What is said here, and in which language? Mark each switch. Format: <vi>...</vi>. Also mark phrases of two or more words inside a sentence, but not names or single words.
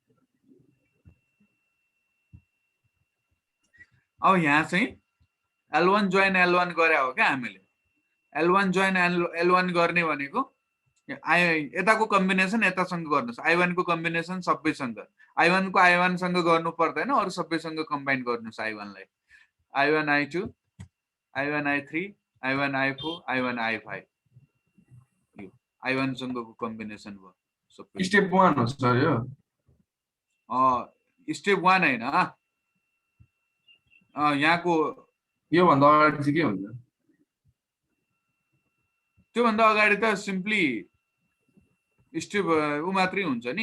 <ne>अब यहाँ चाहिँ L1 join L1 गरे हो क्या हामीले. L1 join L1 गर्ने भनेको यताको कम्बिनेसन यतासँग गर्नुस्. I1 को कम्बिनेसन सबैसँग. I1 को I1 सँग गर्नु पर्दैन, अरु सबैसँग कम्बाइन गर्नुस् I1 लाई. I1 I2 I1 I3 I1 I4 I1 I5 यो I1 सँगको कम्बिनेसन भयो सबै. स्टेप 1 हो सर यो. स्टेप 1 हैन. यहाँको यो भन्दा अगाडि चाहिँ के हुन्छ? त्यो भन्दा अगाडि त</ne> <en>simply step</en> <ne>उ मात्रै हुन्छ नि.</ne>